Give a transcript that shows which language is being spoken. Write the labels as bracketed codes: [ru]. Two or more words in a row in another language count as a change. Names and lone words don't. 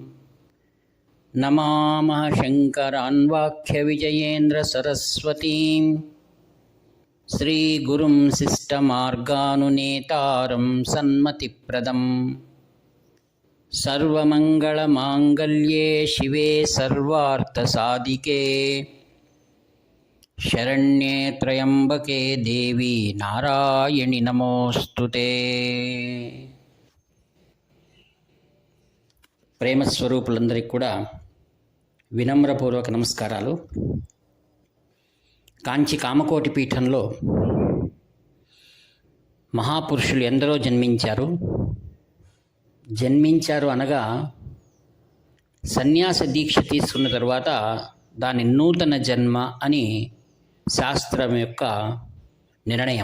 [sa] नमामः शङ्करान्वाख्यविजयेन्द्रसरस्वतीं श्रीगुरुं शिष्टमार्गानुनेतारं सन्मतिप्रदम्। सर्वमङ्गलमाङ्गल्ये शिवे सर्वार्थसाधिके शरण्ये त्र्यम्बके देवी नारायणि नमोऽस्तुते। [te] ప్రేమస్వరూపులందరికీ కూడా వినమ్రపూర్వక నమస్కారాలు. కాంచి కామకోటి పీఠంలో మహాపురుషులు ఎందరో జన్మించారు అనగా సన్యాస దీక్ష తీసుకున్న తర్వాత దాని నూతన జన్మ అని శాస్త్రం యొక్క నిర్ణయం.